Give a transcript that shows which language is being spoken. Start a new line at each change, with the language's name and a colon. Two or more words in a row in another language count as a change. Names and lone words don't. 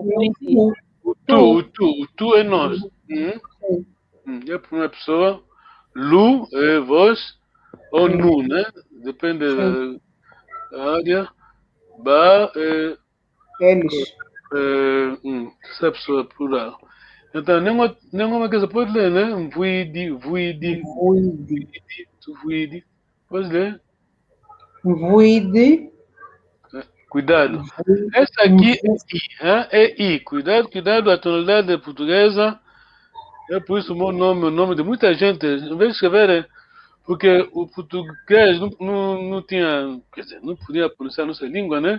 Portuguese: O tu é nós. É a primeira pessoa. Lu é vós. Ou nu, né? Depende da área. Ba é. eles. Essa pessoa plural. Então, nenhuma coisa pode ler, né? Vuidi, vuidi. Vuidi. Tu vuidi. Pode ler. Vuidi. Cuidado. Essa aqui é I. Cuidado, a tonalidade portuguesa. É por isso o nome de muita gente. Em vez de escrever, porque o português não tinha, quer dizer, não podia pronunciar a nossa língua, né?